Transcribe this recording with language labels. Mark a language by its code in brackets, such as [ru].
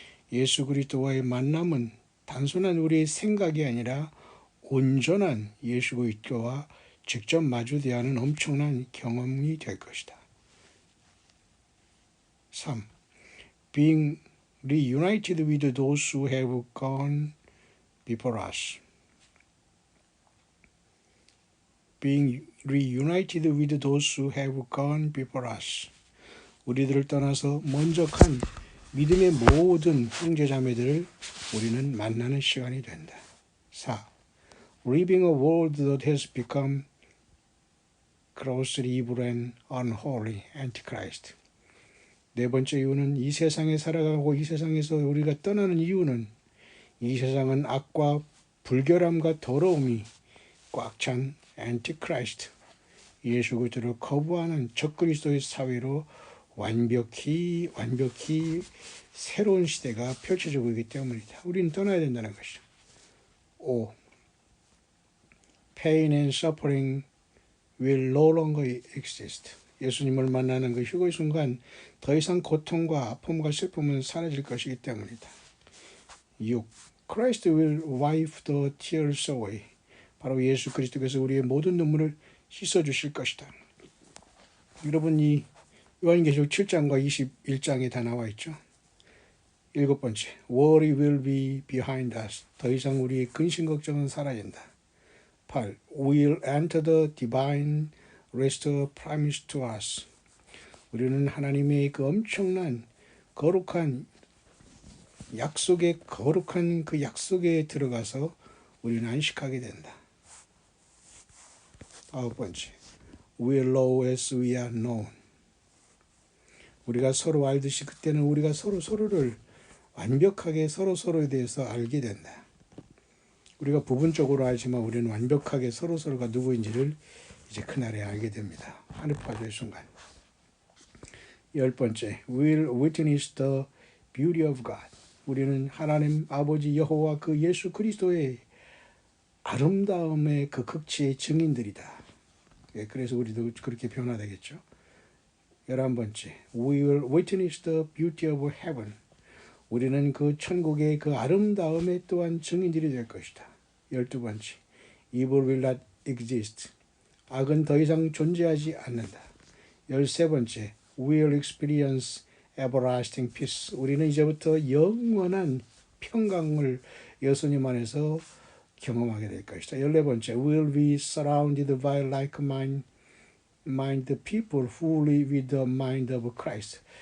[ko] 예수 그리스도와의 만남은 단순한 우리의 생각이 아니라 온전한 예수 그리스도와 직접 마주대하는 하는 엄청난 경험이 될 것이다. 3. [en] Being reunited with those who have gone before us. Being reunited with those who have gone before us. [ko] 우리들을 떠나서 먼저 간 믿음의 모든 형제자매들을 우리는 만나는 시간이 된다. 4. [en] Living a world that has become grossly evil and unholy, antichrist. [ko] 네 번째 이유는 이 세상에 살아가고 이 세상에서 우리가 떠나는 이유는 이 세상은 악과 불결함과 더러움이 꽉 찬 antichrist, 예수 그리스도를 거부하는 적그리스도의 사회로 완벽히 새로운 시대가 펼쳐지고 있기 때문이다. 우리는 떠나야 된다는 것이죠. 5. [en] Pain and suffering will no longer exist. [ko] 예수님을 만나는 그 휴거의 순간 더 이상 고통과 아픔과 슬픔은 사라질 것이기 때문이다. 6. [en] Christ will wipe the tears away. [ko] 바로 예수 그리스도께서 우리의 모든 눈물을 씻어주실 것이다. 여러분 이 요한계시록 7장과 21장에 다 나와 있죠. [en] 7번째, worry will be behind us. [ko] 더 이상 우리의 근심 걱정은 사라진다. 8. [en] We'll enter the divine rest promised to us. [ko] 우리는 하나님의 그 엄청난 거룩한 약속의 거룩한 그 약속에 들어가서 우리는 안식하게 된다. [en] 9번째, we'll know as we are known. [ko] 우리가 서로 알듯이 그때는 우리가 서로를 완벽하게 서로에 대해서 알게 된다. 우리가 부분적으로 알지만 우리는 완벽하게 서로가 누구인지를 이제 그날에 알게 됩니다. 하늘파도의 순간. [en] 10번째, we'll witness the beauty of God. [ko] 우리는 하나님 아버지 여호와 그 예수 그리스도의 아름다움의 그 극치의 증인들이다. 예, 그래서 우리도 그렇게 변화되겠죠. [en] 11번째, We will witness the beauty of heaven. [ko] 우리는 그 천국의 그 아름다움에 또한 증인들이 될 것이다. [en] 12번째, Evil will not exist. [ko] 악은 더 이상 존재하지 않는다. [en] 13번째, We will experience everlasting peace. [ko] 우리는 이제부터 영원한 평강을 예수님 안에서 경험하게 될 것이다. [en] 14번째, We will be surrounded by like-minded people who live with the mind of Christ.